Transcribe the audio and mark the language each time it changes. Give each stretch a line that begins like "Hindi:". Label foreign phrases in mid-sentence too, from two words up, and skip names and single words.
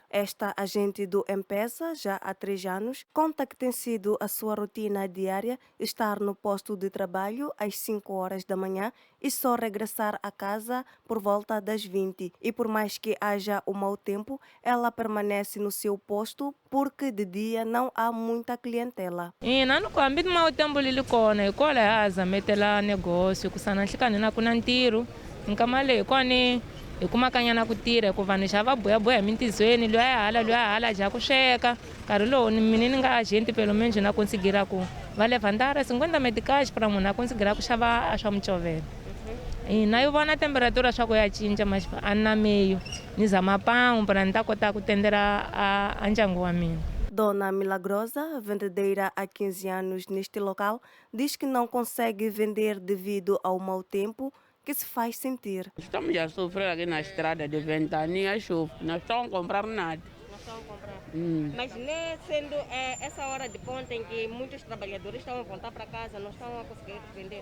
Portuguese: Esta agente do M-Pesa, já há 3 anos, conta que tem sido a sua rotina diária estar no posto de trabalho às 5 horas da manhã e só regressar a casa por volta das 20. E por mais que haja o mau tempo, ela permanece no seu posto porque de dia não há muita clientela.
Tsonga: Ina no kwambi
Portuguese: mau tempo
Tsonga: lili kona ikola haza metela negócio kusana nhlekani na kuna ntirho nkama leyi koni hi kumakanyana ku tirha hikuva ni xava boyaboya emintizweni luya hala ja ku sweka nkarhi lowu mina ni nga
Portuguese: gente pelo menos
Tsonga: na conseguira ku va levantara 50 meticais para munhu a conseguira ku xava a swa mucovela. Ina yi vona temperatura swa ku ya cinca mas a ni na meio ni zama pão para ni ta kota ku tendera a ndyangu wa mina.
Portuguese: Dona Milagrosa, vendedeira há 15 anos neste local, diz que não consegue vender devido ao mau tempo que se faz sentir. Estamos a sofrer aqui na estrada de ventania, chuva. Não estão a comprar nada. Não estão a comprar. Mas nem sendo essa hora de ponta em que muitos trabalhadores estão a voltar para casa, não estão a conseguir vender?